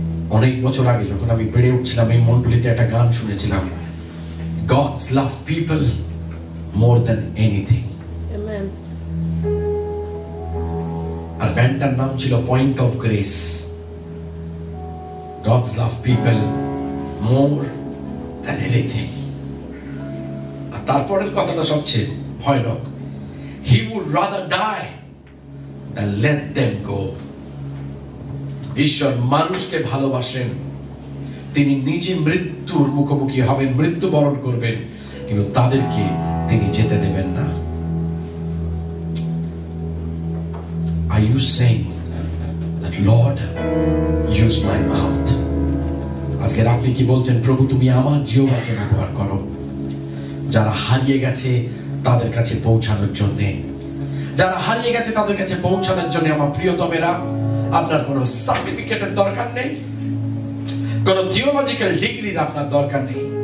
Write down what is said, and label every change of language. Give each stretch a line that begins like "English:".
Bangla: অনেক বছর আগে যখন আমি বেড়ে উঠছিলাম, এই মন্ডলীতে একটা গান শুনেছিলাম,
English: God's love people more than anything। Amen।
Bangla: আর ব্যান্ডটার নাম ছিল point of grace.
English: God's love people more than anything।
Bangla: আর তারপরের কথাটা সবচেয়ে ভয়ানক,
English: He would rather die than let them go।
Bangla: ঈশ্বর মানুষকে ভালোবাসেন, তিনি নিজে মৃত্যুর মুখোমুখি হবেন, মৃত্যুবরণ করবেন, কিন্তু তাদেরকে তিনি যেতে দেবেন না।
English: Are you saying that Lord use my mouth?
Bangla: আজকের আপনি কি বলছেন, প্রভু তুমি আমার জিহ্বাকে ব্যবহার করো যারা হারিয়ে গেছে তাদের কাছে পৌঁছানোর জন্য, যারা হারিয়ে গেছে তাদের কাছে পৌঁছানোর জন্য আমার প্রিয়তমেরা, আপনার কোনো সার্টিফিকেটের দরকার নেই, কোনো থিওলজিক্যাল ডিগ্রির আপনার দরকার নেই।